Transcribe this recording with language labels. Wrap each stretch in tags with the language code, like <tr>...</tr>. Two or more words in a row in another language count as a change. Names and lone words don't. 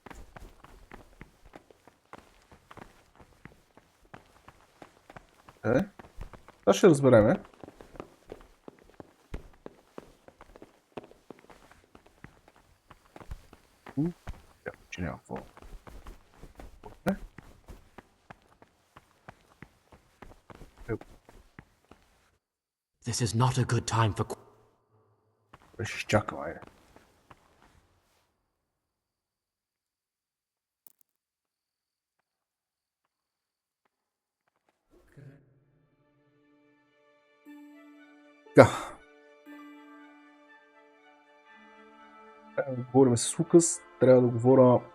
<bg>Това ще разбереме. Че няма какво.</bg> <en>This is not a good time for...</en> <bg>Ще изчакам, айде. Така. Трябва да говорим с Лукас, трябва да говоря...</bg>